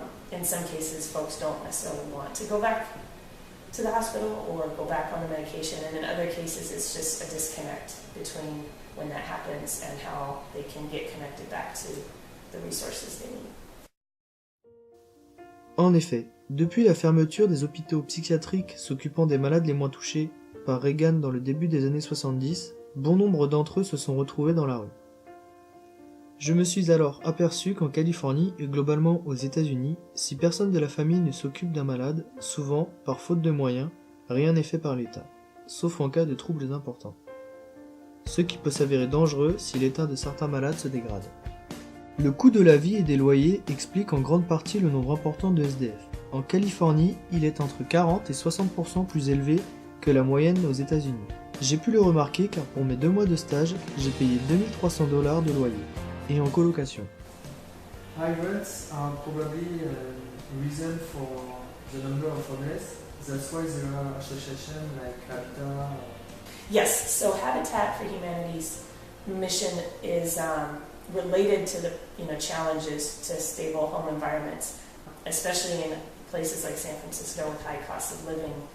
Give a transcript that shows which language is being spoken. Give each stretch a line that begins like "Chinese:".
English: in some cases folks don't necessarily want to go back to the hospital or go back on the medication, and in other cases it's just a disconnect between when that happens and how they can get connected back to the resources they need.
French: En effet, depuis la fermeture des hôpitaux psychiatriques s'occupant des malades les moins touchés par Reagan dans le début des années 70, bon nombre d'entre eux se sont retrouvés dans la rue. Je me suis alors aperçu qu'en Californie et globalement aux États-Unis, si personne de la famille ne s'occupe d'un malade, souvent, par faute de moyens, rien n'est fait par l'État, sauf en cas de troubles importants. Ce qui peut s'avérer dangereux si l'état de certains malades se dégrade. Le coût de la vie et des loyers explique en grande partie le nombre important de SDF. En Californie, il est entre 40 et 60% plus élevé que la moyenne aux États-Unis. J'ai pu le remarquer car pour mes 2 mois de stage, j'ai payé $2 300 de loyer, et en colocation.
English: High rents are probably a reason for the number of homeless. That's why there are associations like Habitat. Yes, so Habitat for Humanity's mission is related to the challenges to stable home environments, especially in places like San Francisco with high costs of living.